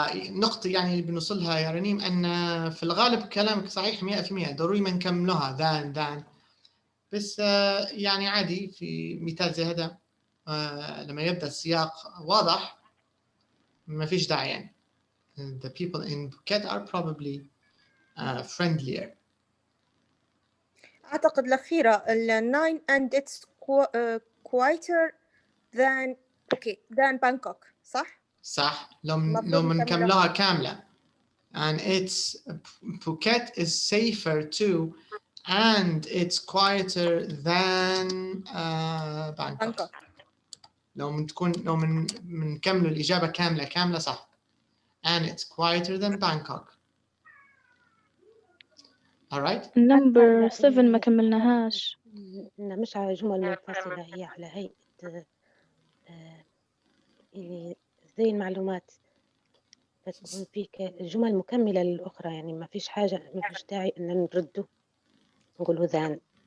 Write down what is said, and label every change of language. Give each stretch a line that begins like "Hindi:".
Arabic: نقطة يعني اللي بنوصلها يا رنيم أن في الغالب كلامك صحيح 100%، ضروري ما نكملوها than بس يعني عادي في مثال زي هذا لما يبدأ السياق واضح ما فيش داعي يعني.
English: The people in Phuket are probably friendlier.
Arabic: أعتقد الأخيرة
English: 9 and it's quieter than Bangkok
Arabic: صح؟ لو نكملوها كاملة
English: and it's Phuket is safer too and it's quieter than Bangkok.
Arabic: لو منكملوا الإجابة كاملة صح.
English: and it's quieter than Bangkok. Alright.
Arabic: number 7 ما كملناهاش. مش على جمل منفصلة، هي على هيئة يعني زي المعلومات فتكون فيك جمل مكملة للأخرى، يعني ما فيش داعي أن نردوا نقولوا ذان.